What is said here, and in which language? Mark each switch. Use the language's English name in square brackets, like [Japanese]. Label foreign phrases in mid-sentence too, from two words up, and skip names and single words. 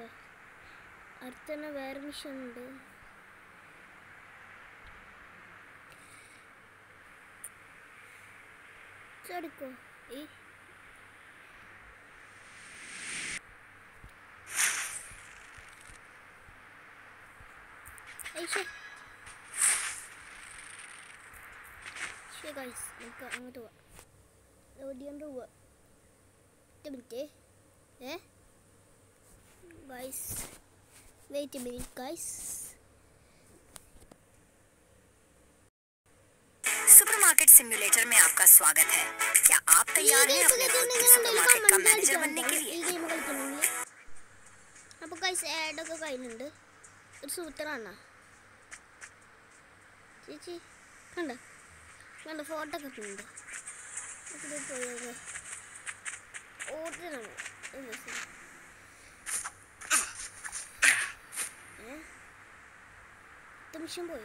[Malayalam] അടുത്ത തന്നെ വേറെ മിഷൻ ഉണ്ട്. ചടിക്കോ ഈ ഗൈസ്, നമുക്ക് അങ്ങോട്ട് പോവാം. എവിടെയുണ്ട് പോവാ? [English] 1 minute guys, wait a minute guys. [Hindi] सुपरमार्केट सिम्युलेटर में आपका स्वागत है। क्या आप तैयार हैं अपने खुद के सुपरमार्केट का मैनेजर बनने के लिए? [Malayalam] അപ്പോൾ ഗൈസ് ആഡൊക്കെ കഴിഞ്ഞുണ്ട്. ഒരു സൂത്രമാണ് ചേച്ചി. കണ്ട ഫോട്ടോ ഒക്കെ ഉണ്ട്. പോയത് ഓർഡറാണ്. മിഷൻ പോയോ?